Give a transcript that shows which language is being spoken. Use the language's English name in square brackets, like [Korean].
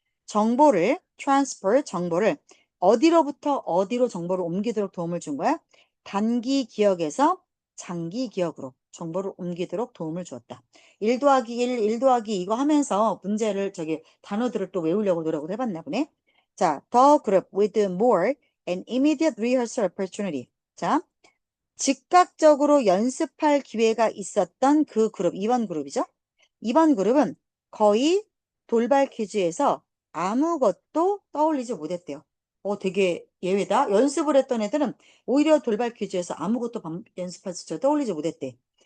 [Korean] 정보를 transfer, 정보를 어디로부터 어디로 정보를 옮기도록 도움을 준 거야? 단기 기억에서 장기 기억으로 정보를 옮기도록 도움을 주었다. 1 더하기 1, 1 더하기 이거 하면서 문제를 단어들을 또 외우려고 노력을 해봤나 보네. [English] 자, the group with more and immediate rehearsal opportunity. [Korean] 자, 즉각적으로 연습할 기회가 있었던 그 그룹, 2번 그룹이죠. 2번 그룹은 거의 돌발 퀴즈에서 아무것도 떠올리지 못했대요. 되게 예외다. 연습을 했던 애들은 오히려 돌발 퀴즈에서 아무것도 연습해서 떠올리지 못했대.